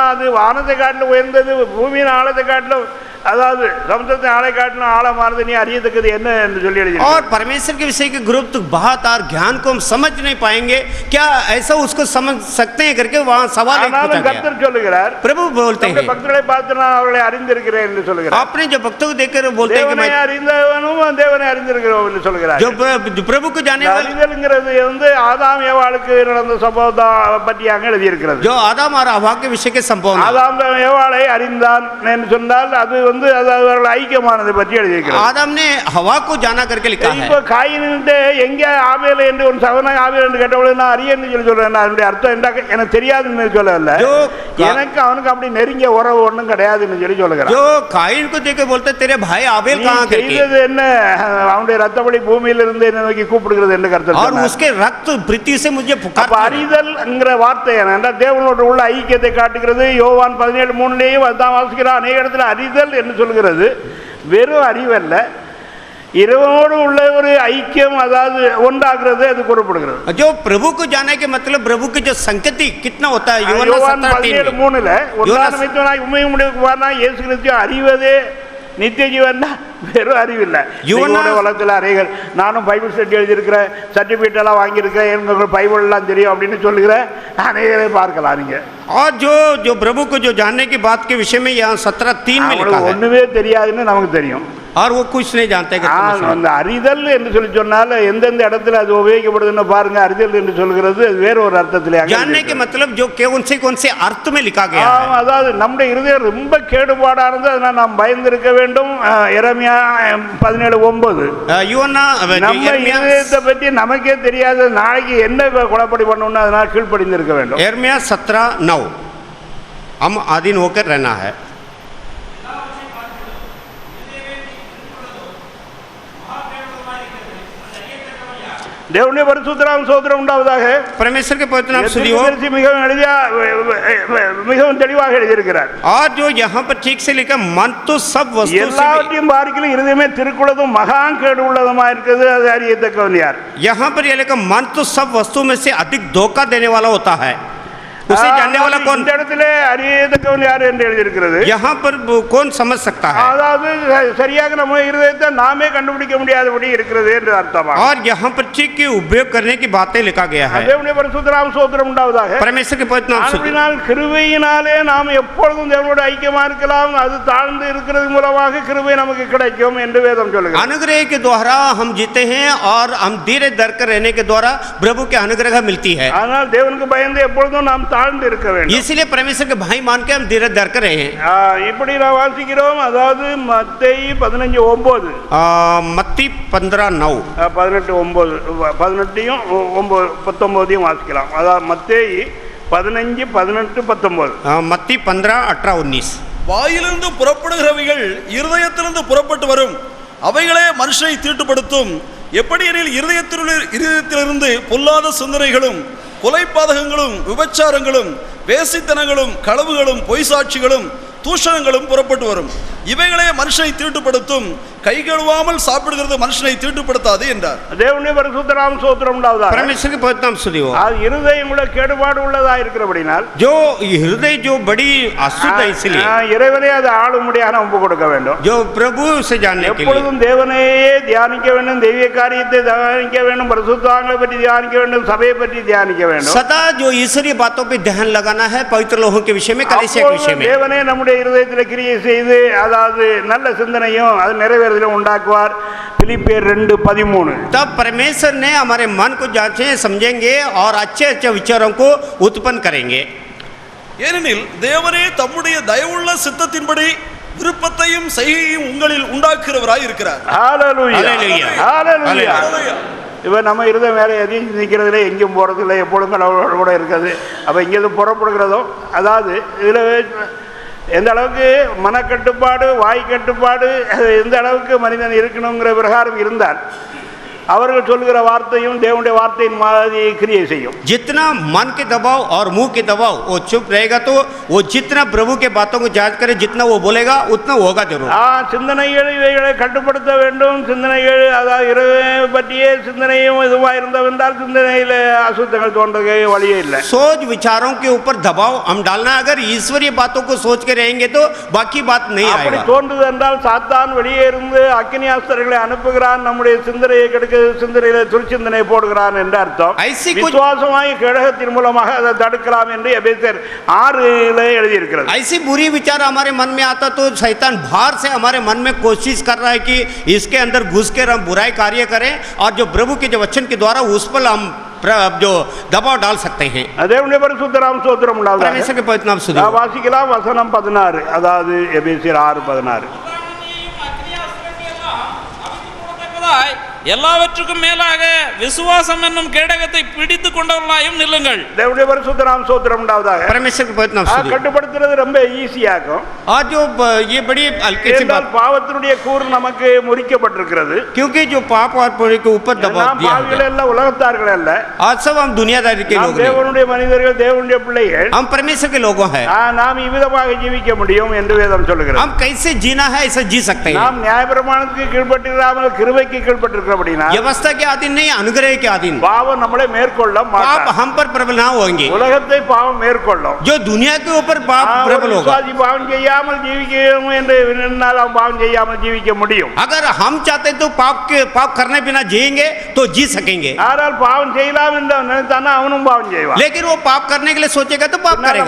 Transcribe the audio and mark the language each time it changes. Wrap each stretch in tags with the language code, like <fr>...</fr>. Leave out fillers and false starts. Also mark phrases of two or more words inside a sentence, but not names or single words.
<ta>அது வானத்தை காட்டிலும் உயர்ந்தது, பூமியின் ஆழத்தை காட்டிலும், அதாவது சமுத்திரத்தின் ஆழை காட்டிலும் ஆழமானது, நீ அறியத்தக்கது என்ன என்று சொல்லி எழுதி.</ta> <hi>और परमेश्वर के विषय के गुरुत्व बात और ज्ञान को हम समझ नहीं पाएंगे, क्या ऐसा उसको समझ सकते हैं करके वहाँ सवाल पूछा गया।</hi> <ta>கர்த்தர் சொல்லுகிறார்,</ta> <hi>प्रभु बोलते हैं,</hi> <ta>பக்தர்களை பார்த்து நான் அவர்களை அறிந்திருக்கிறேன் என்று சொல்லுகிறார்.</ta> <hi>आपने जो भक्तों को देखकर बोलते हैं कि</hi> <ta>தேவனை அறிந்தவனும் தேவனை அறிந்திருக்கிறோம் என்று சொல்லுகிறார்.</ta> <hi>जो प्रभु को जाने वाले,</hi> <ta>அறிதல்ங்கிறது ஆதாம் ஏவாளுக்கு நடந்த சம்பவத்தை பற்றியாக எழுதியிருக்கிறது.</ta> <hi>जो आदम और हव्वा के विषय के संपूर्ण,</hi> <ta>ஆதாம் ஏவாளை அறிந்தான் என்று சொன்னால் அது அவர்கள் ஐக்கியமானதை பற்றி எழுதியிருக்கிறது.</ta> <hi>आदम ने हवा को जाना करके लिखा है।</hi> <ta>இப்போ காயின்கிட்ட எங்க ஆபேல் என்று ஒரு சகோதரன் ஆபேல் என்று கேட்டபொழுது நான் அறியன்னு சொல்லி சொல்றேன். அதனுடைய அர்த்தம் என்ன எனக்கு தெரியாதுன்னு சொல்லல, எனக்கு அவனுக்கு அப்படி நெருங்கிய உறவு ஒன்றும் கிடையாதுன்னு சொல்லி சொல்லுகிறான்.</ta> <hi>जो काइन को देख के बोलते तेरे भाई आबेल कहाँ करके,</hi> <ta>செய்தது என்ன? அவனுடைய ரத்தப்படி பூமியிலிருந்து என்ன நோக்கி கூப்பிடுகிறது என்று கர்த்தர்</ta> <hi>और</hi> <ta>சொன்னார்.</ta> <hi>उसके रक्त प्रीति से मुझे पुकार।</hi> <ta>அறிதல்ங்கிற வார்த்தை என்ன? தேவனோடு உள்ள ஐக்கியத்தை காட்டுகிறது. யோவான் 17:3 அதான் வாசிக்கிறோம். அநேக இடத்துல அறிதல் என்று சொல்கிறது வெறும் அறிவல்ல, இறைவனோடு உள்ள ஒரு ஐக்கியம், அதாவது ஒன்றாகிறது, அது கூறப்படுகிறது.</ta> <hi>जो प्रभु को जाने के मतलब प्रभु की जो संगति कितना होता है,</hi> <ta>யோவான் 17:3 ஒன்றானமைத்தவனாய் உண்மையும் முடிவுக்குவானாய் இயேசு கிறிஸ்துவை அறிவதே நித்திய ஜீவன். வெறும் அறிவில்லை. உலகத்தில் அநேகர் நானும்</ta> <en>Bible study</en> <ta>எழுதியிருக்கிறேன், சர்டிஃபிகேட் எல்லாம் வாங்கியிருக்கிறேன், எனக்கு பைபிள் எல்லாம் தெரியும் அப்படின்னு சொல்லுகிறேன். அநேகரை பார்க்கலாம் நீங்க.</ta> <hi>और जो प्रभु को जो जानने की बात के विषय में यहाँ 17:3 में लिखा है,</hi> <ta>ஒண்ணுமே தெரியாதுன்னு நமக்கு தெரியும்.</ta> <hi>और वो कुछ नहीं जानते।</hi> <ta>அந்த அறிதல் என்று சொல்லி சொன்னால எந்தெந்த இடத்துல அது உபயோகிக்கப்படுதுன்னு பாருங்க. அறிதல் என்று சொல்கிறது வேற ஒரு அர்த்தத்திலே.</ta> <hi>जानने के मतलब जो कौन से अर्थ में लिखा गया है,</hi> <ta>அதாவது நம்முடைய இருதயம் ரொம்ப கேடுபாடானது, அதனால நாம் பயந்திருக்க வேண்டும். எரேமியா 17:9 நம்ம இருதயத்தை பற்றி நமக்கே தெரியாது, நாளைக்கு என்ன குழப்படி பண்ணணும்னு அதனால கீழ்ப்படிந்திருக்க வேண்டும்.</ta> <hi>यिर्मयाह 17:9 हम अधीन होकर रहना है।</hi> <ta>தேவனுடைய பரிசுத்த நாம ஸ்தோத்திரம் உண்டாவதாக.</ta> <hi>परमेश्वर के पवित्र नाम स्तुति हो।</hi> <ta>மிகவும் தெளிவாக எழுதியிருக்கிறார்.</ta> <hi>और जो यहाँ पर ठीक से लिखा, मन तो सब वस्तु</hi> <ta>எல்லாத்தையும் பார்க்கல இருதயமே திருக்குள்ளதும் மகா கேடு உள்ளதுமா இருக்குது, அது அறியத்தக்கவன் யார்?</ta> <hi>यहाँ पर यह लिखा, मन तो सब वस्तु में से अधिक धोखा देने वाला होता है, उसे जानने वाला कौन?</hi> <ta>இந்த இடத்திலே அறியத்தக்கவன் யார் என்று எழுதியிருக்கிறது.</ta> <hi>यहाँ पर कौन समझ सकता है?</hi> <ta>அதாவது சரியாக நம்ம இருதயத்தை நாமே கண்டுபிடிக்க முடியாதபடி இருக்கிறது என்று அர்த்தமா.</ta> <hi>और यहाँ पर ठीक के उपयोग करने की बातें लिखा गया है।</hi> <ta>தேவனுடைய பரிசுத்த நாம ஸ்தோத்திரம் உண்டாவதாக.</ta> <hi>परमेश्वर के पवित्र नाम स्तुति।</hi> <ta>அப்படினால் கிருபையினாலே நாம் எப்பொழுதும் தேவனோடு ஐக்கியமா இருக்கலாம், அது தாழ்ந்து இருக்கிறது மூலமாக கிருபை நமக்கு கிடைக்கும் என்று வேதம் சொல்லுகிறது.</ta> <hi>अनुग्रह के द्वारा हम जीते हैं और हम धीरे धर कर रहने के द्वारा प्रभु के अनुग्रह मिलती है।</hi> <ta>ஆனால் தேவனுக்கு பயந்து எப்பொழுதும் நாம் தாழ்ந்து இருக்க வேண்டும்.</ta> <hi>इसलिए परमेश्वर के भाई मान के हम धीरे धर कर रहे हैं।</hi> <ta>இப்படி நான் வாசிக்கிறோம். அதாவது மத்தேயு 15:9</ta> <hi>मत्ती 15:9</hi> <ta>18:9 18யும் 19 வாசிக்கலாம். அதாவது மத்தேயு 15, 18, 19.</ta> <hi>मत्ती 15, 18, 19</hi> <ta>வாயிலிருந்து புறப்படுகிறவைகள் இருதயத்திலிருந்து புறப்பட்டு வரும், அவைகளே மனுஷனை தீட்டுப்படுத்தும். எப்படி எனில் இருதயத்திலிருந்து பொல்லாத சிந்தனைகளும் கொலைபாதகங்களும் விபச்சாரங்களும் வேசித்தனங்களும் களவுகளும் பொய் சாட்சிகளும் தூஷணங்களும் புறப்பட்டு வரும், இவைகளே மனுஷனை தீட்டுப்படுத்தும். கை கழுவாமல் சாப்பிடுகிறது மனுஷனை தீட்டுப்படுத்தாது என்றார். தேவனுடைய பரிசுத்த நாம ஸ்தோத்திரம் உண்டாவதாக.</ta> <hi>परमेश्वर के पवित्र नाम स्तुति हो।</hi> <ta>இருதயம் கூட கேடுபாடு உள்ளதா இருக்கிறபடினால்</ta> <hi>जो हृदय जो बड़ी अशुद्ध है, इसलिए</hi> <ta>இறைவனே அதை ஆளும்படியாக ஒப்பு கொடுக்க வேண்டும்.</ta> <hi>जो प्रभु से जानने के लिए</hi> <ta>எப்பொழுதும் தேவனையே தியானிக்க வேண்டும், தெய்வ காரியத்தை தியானிக்க வேண்டும், பரிசுத்தவான்களை பற்றி தியானிக்க வேண்டும், சபையை பற்றி தியானிக்க வேண்டும்.</ta> <hi>सदा जो ईश्वरीय बातों पे ध्यान लगाना है, पवित्र लोगों के विषय में, कलीसिया के विषय में.</hi> <ta>தேவனே நம்முடைய இருதயத்தில் கிரியை செய்து அதாவது நல்ல சிந்தனையும் அது நிறைவேறதிலும் உண்டாக்குவார். பிலிப்பியர் 2:13.</ta> <hi>तब परमेश्वर ने हमारे मन को जांचे समझेंगे और अच्छे अच्छे विचारों को उत्पन्न करेंगे.</hi> <ta>ஏனெனில் தேவனே தம்முடைய தயவுள்ள சித்தத்தின்படி விருப்பத்தையும் செய்கையும் உங்களில் உண்டாக்குறவராய் இருக்கிறார். ஹalleluya Hallelujah. ஹalleluya. ஹalleluya. இவன் நம்ம இருதயம் வேற எதையும் சிந்திக்கிறதுல எங்கேயும் போகிறதில்ல, எப்பொழுதும் கடவுளோட கூட இருக்குது. அப்போ இங்கேருந்து புறப்படுகிறதோ அதாவது இதில் எந்த அளவுக்கு மனக்கட்டுப்பாடு வாய் கட்டுப்பாடு எந்த அளவுக்கு மனிதன் இருக்கணுங்கிற பிரகாரம் இருந்தால் அவர்கள் சொல்கிற வார்த்தையும் தேவனுடைய வார்த்தையின் மாதிரி கிரியை செய்யும்.</ta> <hi>जितना मन के दबाव और मुंह के दबाव वो चुप रहेगा तो वो जितना प्रभु के बातों को जांच करे जितना वो बोलेगा उतना होगा जरूर.</hi> <ta>சிந்தனைகள் இவைகளை கட்டுப்படுத்த வேண்டும். சிந்தனைகள் அதாவது இரவு பற்றிய சிந்தனையும் இதுவாக இருந்தவென்றால் சிந்தனையில் அசுத்தங்கள் தோன்றவே வழியே இல்லை.</ta> <hi>सोच विचारों के ऊपर दबाव हम डालना, अगर ईश्वरीय बातों को सोच के रहेंगे तो बाकी बात नहीं</hi> <ta>அப்படி</ta> <hi>आएगा.</hi> <ta>தோன்றுது என்றால் சாத்தான் வெளியே இருந்து அக்கினியாஸ்திரங்களை அனுப்புகிறான், நம்முடைய சிந்தனையை கெடுக்க சிந்தனையில துர்ச்சிந்தனை போடுகிறான் என்று அர்த்தம். விசுவாசமாய் கழகத்தின் மூலமாக அதை தடுக்கலாம் என்று எபேசியர் 6:ல எழுதி இருக்கிறது.</ta> <hi>ऐसी बुरी विचार हमारे मन में आता तो शैतान बाहर से हमारे मन में कोशिश कर रहा है कि इसके अंदर घुस कर हम बुराई कार्य करें और जो प्रभु के जो वचन के द्वारा उस पर हम जो दबाव डाल सकते हैं.</hi> <ta>தேவனுடைய பரிசுத்த நாமம் ஸ்தோத்திரம் உண்டாவதாக.</ta> <hi>परमेश्वर के पवित्र नाम सुधो.</hi> <ta>வாசிக்கலாம் வசனம் 16, அதாவது எபேசியர் 6:16. எல்லாவற்றுக்கும் மேலாக விசுவாசம் என்னும் கேடகத்தை பிடித்து கொண்டவர்களாயும் நில்லுங்கள். தேவனுடைய பரிசுத்த நாமம் ஸ்தோத்திரம் உண்டாவதாக.</ta> <hi>परमेश्वर के पवित्र नाम सुधो.</hi> <ta>கட்டுப்படுத்துறது ரொம்ப ஈஸியாகும்.</ta> <hi>और जो ये बड़ी हल्की सी बात,</hi> <ta>பாவத்தினுடைய கூறு நமக்கு முறிக்கப்பட்டிருக்கிறது.</ta> <hi>क्योंकि जो पाप और पुण्य के ऊपर दबाव</hi> <ta>நாம்</ta> <hi>दिया</hi> <ta>பாவிகள்</ta> <hi>है.</hi> <ta>அல்ல, உலகத்தார்கள் அல்ல.</ta> <hi>आज सब हम दुनियादारी के</hi> <ta>நாம்</ta> <hi>लोग हैं.</hi> <ta>தேவனுடைய மனிதர்கள், தேவனுடைய பிள்ளைகள்.</ta> <hi>हम परमेश्वर के लोगों हैं.</hi> <ta>நாம் இவ்விதமாக ஜீவிக்க முடியும் என்று வேதம் சொல்லுகிறது.</ta> <hi>हम कैसे जीना है ऐसा जी सकते हैं.</hi> <ta>நாம் நியாயப்பிரமாணத்துக்கு கீழ்ப்பட்டிராமல் கிருபைக்கு கீழ்ப்பட்டிருக்கிறபடினா</ta> <hi>व्यवस्था के अधीन नहीं, अनुग्रह के अधीन.</hi> <ta>பாவம் நம்மளை மேற்கொள்ள</ta> <hi>पाप</hi> <ta>மாட்டாது.</ta> <hi>हम पर प्रबल ना होंगे.</hi> <ta>உலகத்தை பாவம் மேற்கொள்ளும்.</ta> <hi>जो दुनिया के ऊपर पाप प्रबल होगा.</hi> <ta>விசுவாசி பாவம் செய்யாமல் ஜீவிக்கணும் என்று நின்னால் அவன் பாவம் செய்யாமல் ஜீவிக்க முடியும்.</ta> <hi>अगर हम चाहते तो पाप करने बिना जिएंगे तो जी सकेंगे.</hi> <ta>ஆனால் பாவம் செய்யலாம் என்று நினைத்தானா அவனும் பாவம் செய்வான்.</ta> <hi>लेकिन वो पाप करने के लिए सोचेगा तो पाप करेगा.</hi>